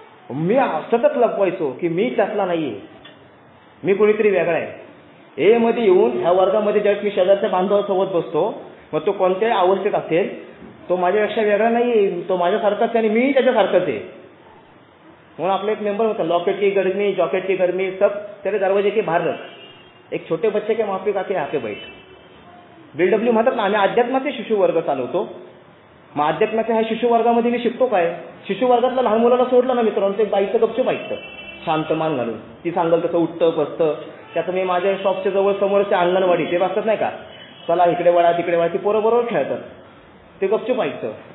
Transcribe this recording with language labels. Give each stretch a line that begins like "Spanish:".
Marathi: मी सतत लपवायचो की मी त्यातला नाहीये, मी कोणीतरी वेगळा आहे. ए मध्ये येऊन ह्या वर्गामध्ये ज्यावेळेस मी शेजारच्या बांधवासोबत बसतो, मग तो कोणत्याही अवस्थेत असेल, तो माझ्यापेक्षा वेगळा नाहीये, तो माझ्यासारखाच आहे आणि मीही त्याच्यासारखाच आहे. म्हणून आपला एक मेंबर होता,
Hindi: लॉकेट की गर्मी, जॉकेट की गर्मी, सब तेरे दरवाजे के बाहर रख, एक छोटे बच्चे के माफी का के यहाँ पे बैठ.
Marathi: BLW म्हणतात ना, आम्ही अध्यात्माचे शिशु वर्ग चालवतो. मग अध्यात्माच्या ह्या शिशु वर्गामध्ये मी शिकतो काय? शिशु वर्गातल्या लहान मुलाला सोडलं ना मित्रांनो, ते बाईचं गपचूप ऐकतं, शांत मान घालून. ती सांगल तसं उठतं बसतं. त्याचं मी माझ्या शॉपच्या जवळ समोरच्या अंगणवाडी ते वाचतात नाही का, चला इकडे वळा तिकडे वळा, ती पोरं बरोबर खेळतात, ते गपचूप ऐकतं.